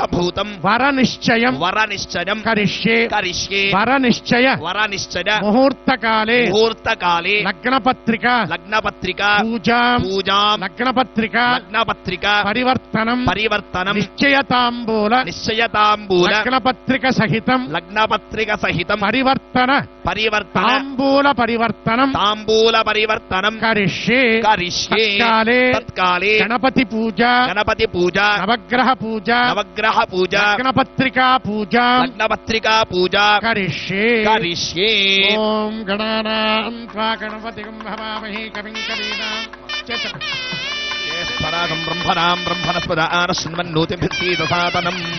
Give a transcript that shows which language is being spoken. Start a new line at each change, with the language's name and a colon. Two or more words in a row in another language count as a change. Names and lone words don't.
Sanskrit: वरनिश्चयं करिष्ये वरनिश्चय मुहूर्तकाले लग्नपत्रिका पूजां लग्नपत्रिका परिवर्तनं निश्चयतांबूल लग्नपत्रिका सहितं परिवर्तन तांबूल परिवर्तनं करिष्ये तत्काले गणपति గణపతి పూజ గణపతి పూజ నవగ్రహ పూజ నవగ్రహ పూజ లగ్నపత్రికా పూజ లగ్నపత్రికా పూజ కరిష్యే కరిష్యే. ఓం గణానాం త్వా గణపతిం హవామహే కవిం కవీనాం జ్యేష్ఠరాజం బ్రహ్మణాం బ్రహ్మణస్పద ఆనశృణ్వన్నోతిభిర్సీదసాతనం.